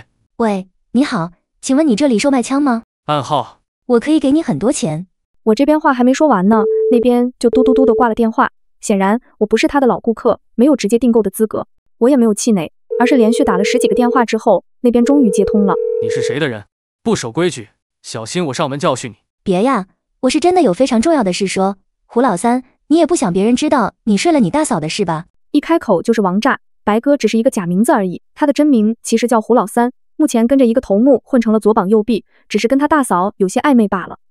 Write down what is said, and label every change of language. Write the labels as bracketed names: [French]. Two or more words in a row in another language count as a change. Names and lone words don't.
[Chinese] 喂，你好，請問你這裡售賣槍嗎？暗號。我可以給你很多錢。我這邊話還沒說完呢，那邊就嘟嘟嘟的掛了電話。顯然我不是他的老顧客，沒有直接訂購的資格。我也沒有氣餒，而是連續打了10幾個電話之後，那邊終於接通了。你是誰的人？不守規矩，小心我上門教訓你。別呀，我是真的有非常重要的事說。胡老三，你也不想別人知道你睡了你大嫂的事吧？一開口就是王炸，白哥只是一個假名字而已，他的真名其實叫胡老三，目前跟着一個頭目混成了左膀右臂，只是跟他大嫂有些曖昧罷了。